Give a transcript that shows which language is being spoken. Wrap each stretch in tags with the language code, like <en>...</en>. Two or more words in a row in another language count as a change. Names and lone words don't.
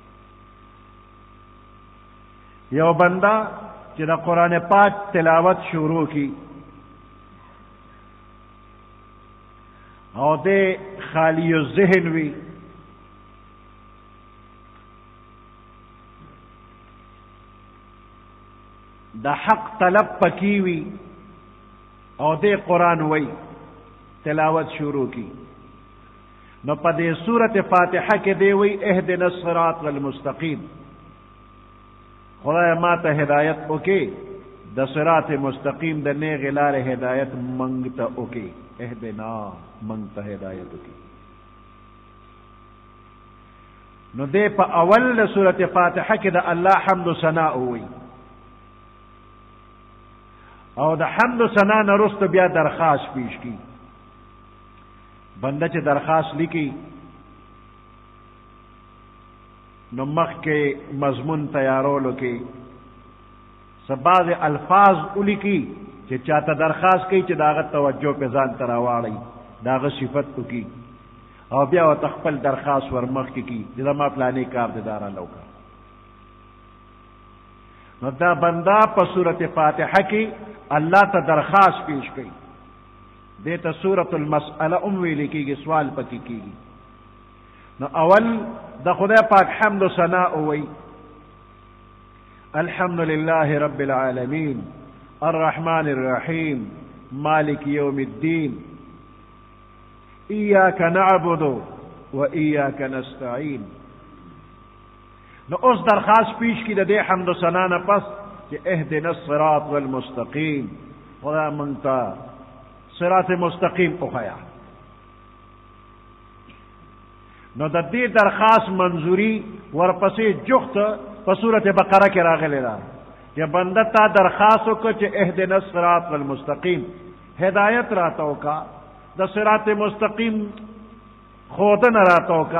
<ps>یو بنده چې د قرآن پاک تلاوت شروع کی او دې خالی الذهن وي، د حق طلب پکې وي، او دې قرآن وي تلاوت شروع کی، نو پا دے سورت فاتحہ کے دے وی</ps> <ar>اہدنا الصراط المستقیم،</ar> <ps>خدای ما تا ہدایت اوکے دا صراط مستقیم دا نیغ لار ہدایت منگتا اوکے، اہدنا منگتا ہدایت اوکے. نو دے پا اول دا سورت فاتحہ کے دا اللہ حمد و ثناء ہوئی، او دا حمد و ثناء نرست بیا درخواست پیش کی. بندہ چ درخواست لکی نو مخ کے مضمون تیارولو کے بعض الفاظ ولیکي چې چاته درخواست کوي چې داغه توجه په ځان ته راواړي، داغه صفت وکړي او بیا ورته خپل درخواست ورمخکې کړي چې زما پلانې کار دې دا راله وکړه. نو دا بنده په سورت فاتحه کې الله ته درخواست پیش کوي، دې ته سورت المسأله ویل کېږي، سوال پکې کېږي. نو اول د خدای پاک حمد و ثنا وایي،</ps> <ar>الحمد لله رب العالمين الرحمن الرحيم مالك يوم الدين إياك نعبد وإياك نستعين.</ar> <ps>نو اوس درخواست پیش کی د دې حمد و ثنا نه پس چې</ps> <ar>اهدنا الصراط والمستقيم،</ar> <ps>خدا مونږ ته صراط مستقیم وښیه. نو د دې درخواست منظوری ورپسې جخت په سورت بقره کې راغلی ده چې بنده تا درخواست وکړه چې</ps> <ar>اهدنا الصراط والمستقیم،</ar> <ps>هدایت راته وکړه، د صراط مستقیم خودنه راته وکړه.</ps>